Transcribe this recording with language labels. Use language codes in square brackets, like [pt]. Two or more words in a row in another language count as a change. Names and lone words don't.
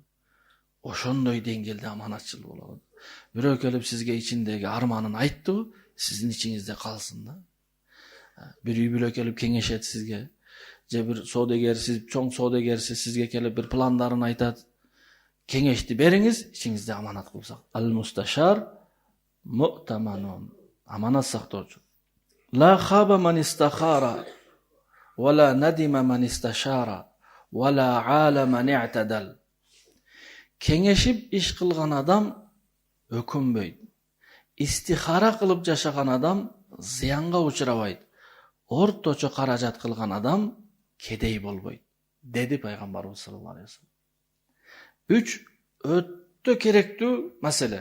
[ky] Ошондой деңгээлде аманатчыл болот. Бирөө келип сизге ичиндеги арманын айттыбы, сиздин ичиңизде калсын да. Bir үй бүлө келип кеңешет сизге, же бир соодагерсиз, чоң соодагерсиз сизге келип бир пландарын айтат. Кеңешти бериңиз, ичиңизде аманат кылып сак. [ar] المستشار مؤتمن. [ky] Аманат сактоочу. [ar] لا خاب من استخار ولا ندم من استشار ولا عال من اعتدل. [ky] Kеңешип иш кылган адам өкүнбөйт. Истихара кылып жашаган адам зыянга учурабайт. Орточо каражат кылган адам кедей болбойт, деди пайгамбарыбыз [ar] صلى الله عليه وسلم. [ky] 3 өтө керектүү маселе.